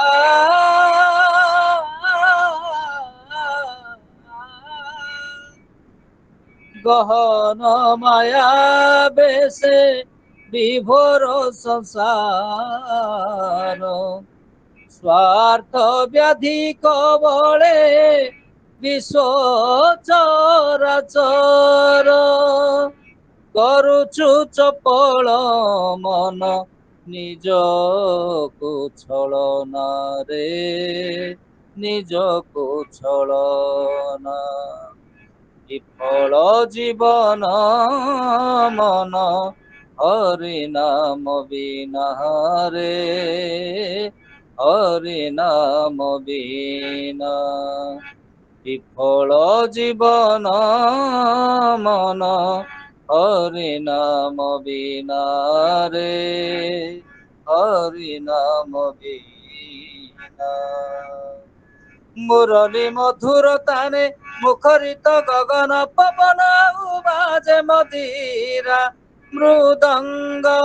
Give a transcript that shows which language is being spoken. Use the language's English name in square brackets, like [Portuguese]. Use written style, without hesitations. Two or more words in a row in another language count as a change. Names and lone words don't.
[Bangla] গহন মায়া বেশে বিভোর সংসার, স্বার্থ ব্যাধি কবলে বিশ্ব চরাচর। [Odia] କରୁଛୁ ଚପଳ ମନ ନିଜକୁ ଛଳନାରେ, ନିଜକୁ ଛଳନା। ବିଫଳ ଜୀବନ ମନ ହରି ନାମ ବିନା ରେ, ହରି ନାମ ବିନା। [Bangla] বিফল জীবন মন হরি নাম বিনা রে, হরি নাম বিনা। মুরলী মধুর তানে মুখরিত গগন পবন বাজে মদিরা মৃদঙ্গ।